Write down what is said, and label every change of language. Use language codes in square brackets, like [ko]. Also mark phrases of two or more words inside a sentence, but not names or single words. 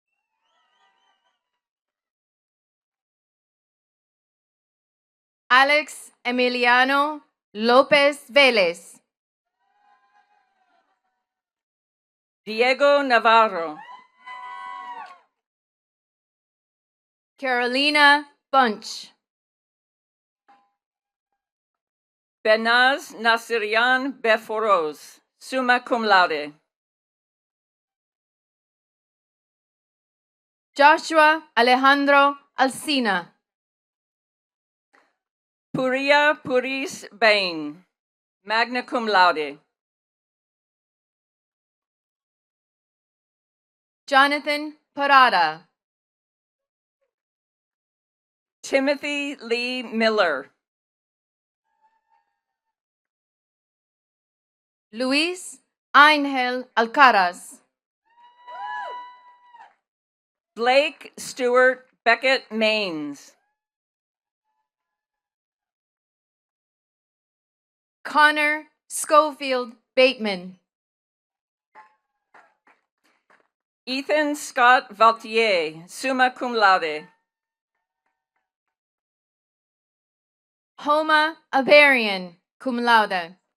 [en] Alex Emiliano Lopez Vélez. Diego Navarro. Carolina Bunch. Benaz Nasirian Beforos, [la] summa cum laude. [en] Joshua Alejandro Alsina. Puria Puris Bain, [la] magna cum laude. [en] Jonathan Parada. Timothy Lee Miller. Luis Ángel Alcaraz. Blake Stewart Beckett Maines. Connor Schofield Bateman. Ethan Scott Valtier, [la] summa cum laude. [en] Homa Abarian, [la] cum laude.